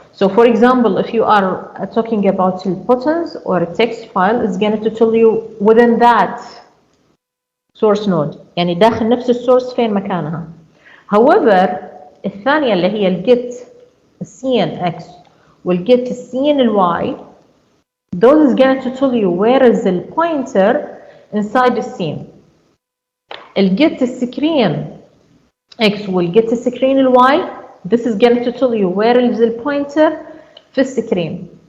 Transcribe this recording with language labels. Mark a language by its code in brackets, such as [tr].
[en] So for example, if you are talking about buttons or a text file, it's going to tell you within that source node. [ar] يعني داخل نفس السورس فين مكانها. [en] However, [ar] الثانية اللي هي [en] الget cn x والget cn y, those is going to tell you where is the pointer inside the scene. الget screen x والget screen y, this is going to tell you where is the pointer [ar] في السكرين.